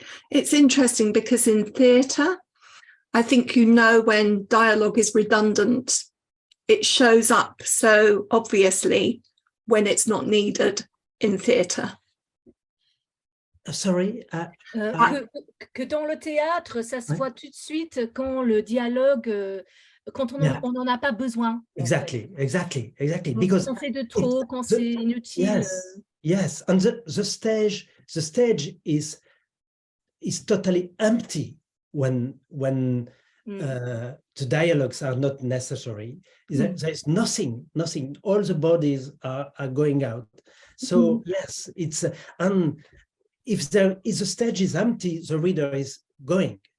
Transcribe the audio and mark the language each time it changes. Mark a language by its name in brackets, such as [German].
[English] It's interesting because in theatre, I think when dialogue is redundant, it shows up so obviously when it's not needed in theatre. Sorry. [French] Que dans le théâtre, ça se voit tout de suite quand le dialogue, quand on n'en a pas besoin. [English] Exactly. [French] Because quand c'est de trop, quand c'est inutile. [English] Yes, and the stage is totally empty when the dialogues are not necessary. There's nothing. All the bodies are going out. So yes, it's and if the stage is empty, the reader is going.